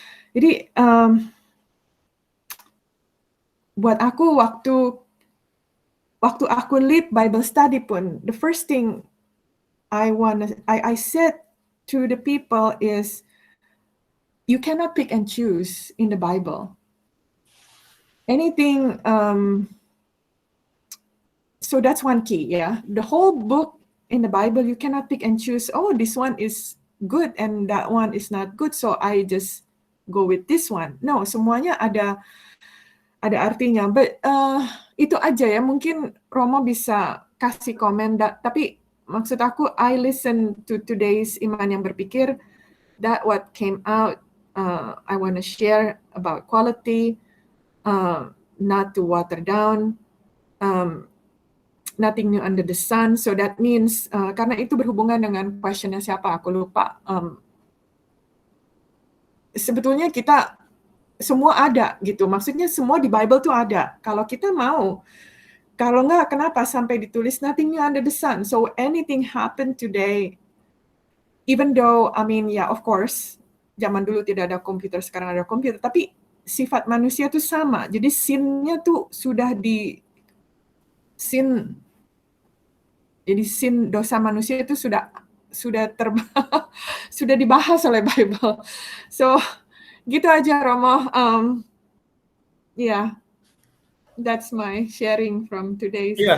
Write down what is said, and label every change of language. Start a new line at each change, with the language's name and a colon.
Indonesian: Jadi buat aku waktu aku lead Bible study pun,
English: the first thing I said to the people is, you cannot pick and choose in the Bible. Anything, so that's one key, yeah. The whole book in the Bible, you cannot pick and choose, oh, this one is good and that one is not good, so I just go with this one.
Indonesian: No, semuanya ada artinya.
English: But
Indonesian: itu aja ya, mungkin Romo bisa kasih komen, tapi maksud aku,
English: I listen to today's Iman yang Berpikir, that what came out, I want to share about quality, not to water down, nothing new under the sun. So that means,
Indonesian: karena itu berhubungan dengan questionnya siapa, aku lupa. Sebetulnya kita semua ada gitu, maksudnya semua di Bible tuh ada. Kalau kita mau, kalau enggak, kenapa sampai ditulis
English: nothing new under the sun? So anything happen today, even though, I mean, yeah, of course,
Indonesian: zaman dulu tidak ada komputer, sekarang ada komputer, tapi sifat manusia tuh sama. Jadi sin-nya tuh sudah jadi sin dosa manusia itu sudah sudah dibahas oleh Bible.
English: So
Indonesian: gitu aja, Romo.
English: Yeah, that's my sharing from today's.